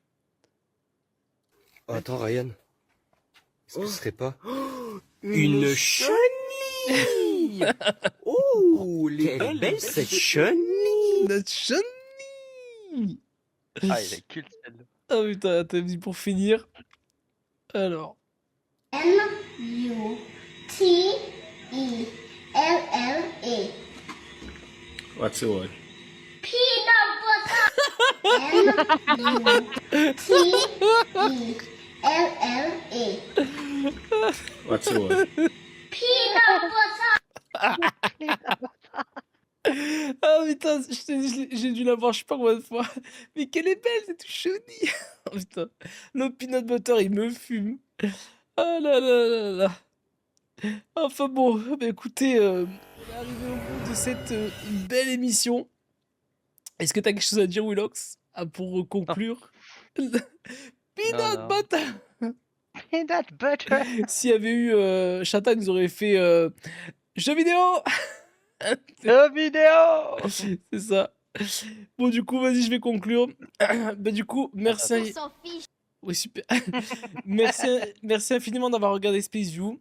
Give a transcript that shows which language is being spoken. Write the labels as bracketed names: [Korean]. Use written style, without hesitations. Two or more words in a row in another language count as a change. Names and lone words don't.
[French] Oh, attends, Ryan. Est-ce que ce serait pas Une chenille? Oh, elle est belle cette chenille! Notre chenille. Ah, il est culte celle-là. Ah putain, t'as dit pour finir. Alors. M-U-T-E-L-L-E. [English] What's the word? Peanut butter. M-U-T-E-L-L-E. What's the word? Peanut butter. [French] Ah putain, je t'ai dit, j'ai dû la voir je sais pas combien de fois. Mais quelle est belle cette chenille. Oh putain, le [English] peanut butter [French] il me fume. Ah là là là là. Enfin bon, bah écoutez, on est arrivé au bout de cette belle émission. Est-ce que t'as quelque chose à dire, Willox, pour conclure? [English] Peanut butter. Peanut butter. [French] S'il y avait eu Chata, il nous aurait fait jeux vidéo. Jeux vidéo. C'est ça. Bon, du coup, vas-y, je vais conclure. Bah, du coup, merci. On s'en fiche. Oui, super. merci infiniment d'avoir regardé Space View.